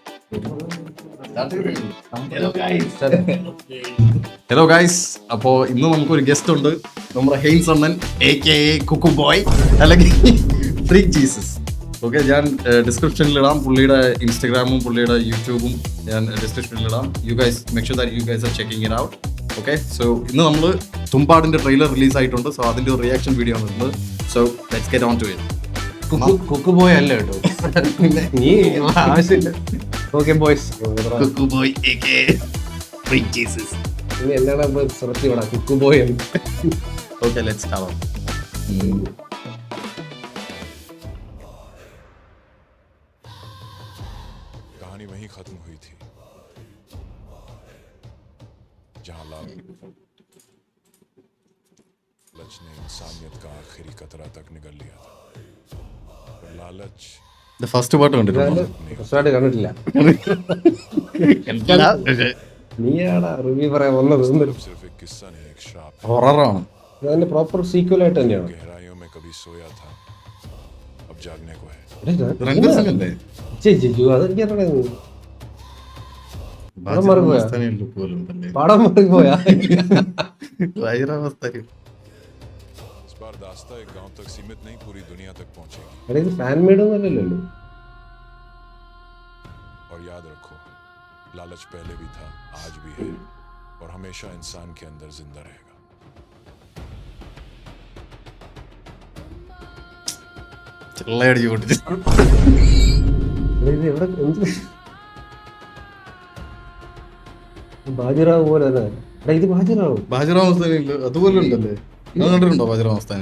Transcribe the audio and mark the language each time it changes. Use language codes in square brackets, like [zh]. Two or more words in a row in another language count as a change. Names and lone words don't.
[en] hello guys, [ml] അപ്പോൾ ഇന്ന് നമുക്കൊരു ഗസ്റ്റ് ഉണ്ട്, നമ്മുടെ ഹെയിൻസ് അണ്ണൻ AKA കുക്കു ബോയ് അല്ലെങ്കിൽ ഫ്രീക്ക് ജീസസ്. ഓക്കെ, ഞാൻ ഡിസ്ക്രിപ്ഷനിലിടാം പുള്ളിയുടെ ഇൻസ്റ്റഗ്രാമും പുള്ളിയുടെ യൂട്യൂബും ഞാൻ ഡിസ്ക്രിപ്ഷനിലിടാം. [en] you guys make sure that you guys are checking it out. [ml] ഓക്കെ, സോ ഇന്ന് നമ്മൾ തുമ്പാടിൻ്റെ ട്രെയിലർ റിലീസ് ആയിട്ടുണ്ട്. സോ അതിൻ്റെ ഒരു [en] reaction video [ml] ആണ് വരുന്നത്. [en] so let's get on to it. [ml] കുക്ക് ബോയ് അല്ല കേട്ടോ, നീ ആവശ്യമില്ല. [en] okay boys, [ml] കുക്കു ബോയ് AKA ഫ്രീക്ക് ജീസസ്. നീ എന്താണ് സുറത്തി വിടാ കുക്ക് ബോയ്. [en] okay, let's start. [hi] कहानी वहीं खत्म हुई थी जहां लालच ने इंसानियत का आखिरी कतरा तक निगल लिया था. पर लालच [ml] ഫസ്റ്റ് പാട്ട് കണ്ടിട്ടുണ്ടോ? ഫസ്റ്റായിട്ട് കണ്ടിട്ടില്ല. നീയാടാ റിവ്യൂ പറയാൻ വന്നത്. [hi] सिर्फ एक किस्सा नहीं, एक श्राप. [ml] ഹൊററാണ്. അതിന്റെ [en] proper sequel [ml] ആയിട്ട് തന്നെയാണ്. [hi] गहराइयों में कभी सोया था, अब जागने को है. [ml] രൺവീർ സിംഗ് അല്ലേ? അതെനിക്കറിയാം. പടം മാറിപ്പോയാ? പടം മാറിപ്പോയാ? [hi] इस बार दास्ता एक गांव तक सीमित नहीं, पूरी दुनिया तक पहुंचेगी. [ml] എടാ ഇത് [en] fan made [ml] ഒന്നുമല്ലല്ലോ. [hi] और याद रखो, लालच पहले भी था, आज भी है और हमेशा इंसान के अंदर जिंदा रहेगा. [ml] ചെള്ളയടിച്ച് പൊട്ടിച്ച്. എടാ ഇത് എവിടെ എന്ത് ബാജിറാവ് പോലെ തന്നെ. എടാ ഇത് ബാജിറാവ്. ബാജിറാവ് മസ്താനി അതുപോലെ ഉണ്ടല്ലേ? അത് കണ്ടിട്ടുണ്ടോ ബാജിറാവ് മസ്താനി?